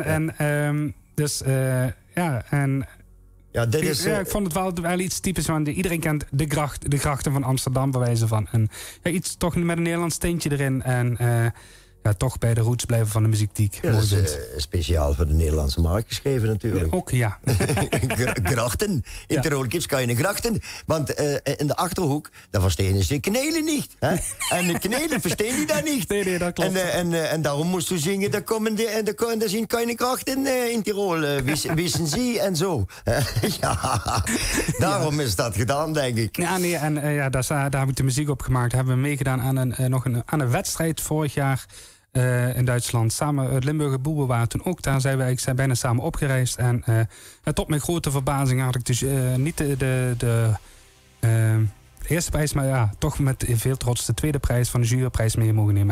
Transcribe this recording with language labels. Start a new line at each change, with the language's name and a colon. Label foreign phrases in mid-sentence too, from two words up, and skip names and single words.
Dutch: Ik vond het wel iets typisch, want iedereen kent de grachten van Amsterdam, bij wijze van. En iets toch met een Nederlands tintje erin. En toch bij de roots blijven van de muziek die ik mooi vind. Speciaal voor de Nederlandse markt geschreven natuurlijk. Ook, ja.
German: Grachten. In Tirol gibt's keine grachten.
Dutch: Want in de Achterhoek, daar verstehen ze Kanelen niet. Hè? En de Kanelen verstehen die daar niet. Nee, dat klopt. En daarom moest u zingen, daar zien
German: keine grachten
Dutch: in Tirol.
German: Wissen Sie
Dutch: en zo. Daarom is dat gedaan, denk ik. Ja, nee, en daar heb ik de muziek op gemaakt. Daar hebben we meegedaan aan een wedstrijd vorig jaar. In Duitsland, samen het Limburger Boelbewaar. Toen ook daar zijn wij bijna samen opgereisd. En tot mijn grote verbazing had ik dus niet de eerste prijs, maar toch met veel trots de tweede prijs van de juryprijs mee mogen nemen.